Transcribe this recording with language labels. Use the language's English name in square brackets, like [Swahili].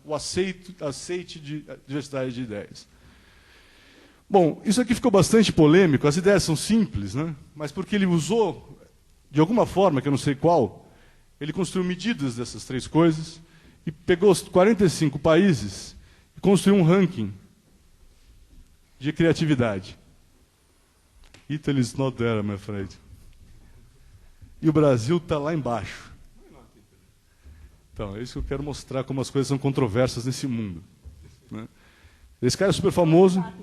[Portuguese] O aceite de diversidade de ideias. Bom, isso aqui ficou bastante polêmico, as ideias são simples, né? Mas porque ele usou, de alguma forma, que eu não sei qual, ele construiu medidas dessas 3 coisas e pegou os 45 países e construiu um ranking de criatividade. [English] Italy is not there, I'm afraid. [Portuguese] E o Brasil está lá embaixo. Então, é isso que eu quero mostrar, como as coisas são controversas nesse mundo, né? Esse cara é super famoso.